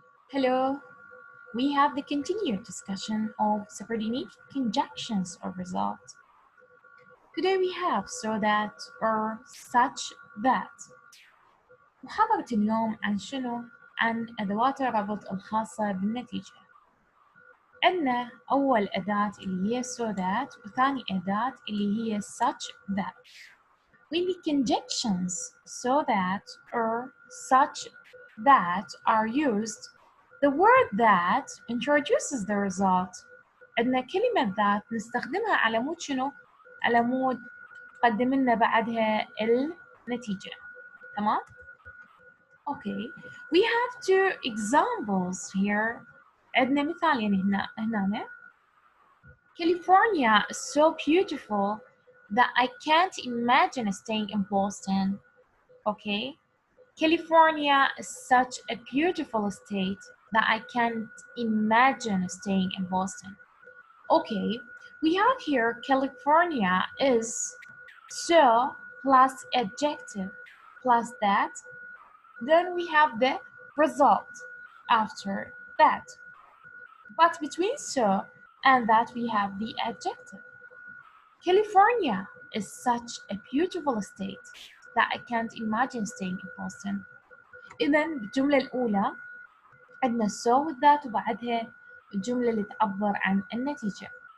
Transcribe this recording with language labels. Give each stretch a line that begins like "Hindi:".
English: Hello, we have the continued discussion of subordinate conjunctions or results. Today we have so that or such that.
Arabic: محاضرة اليوم عن شنو؟ عن أدوات الربط الخاصة بالنتيجة. عندنا أول أداة اللي هي so that وثاني أداة اللي هي such that.
English: When the conjunctions so that or such that are used, the word that introduces the result.
Arabic: عندنا كلمة that نستخدمها على مود شنو؟ على مود تقدم لنا بعدها النتيجة. تمام؟
English: Okay. We have two examples here.
Arabic: عندنا مثالين هنا.
English: California is so beautiful that I can't imagine staying in Boston. Okay. California is such a beautiful state that I can't imagine staying in Boston. Okay, we have here California is so plus adjective plus that. Then we have the result after that. But between so and that we have the adjective. California is such a beautiful state that I can't imagine staying in Boston.
Arabic: إذا بالجملة الأولى عندنا so والذات وبعدها الجملة اللي تعبر عن النتيجة.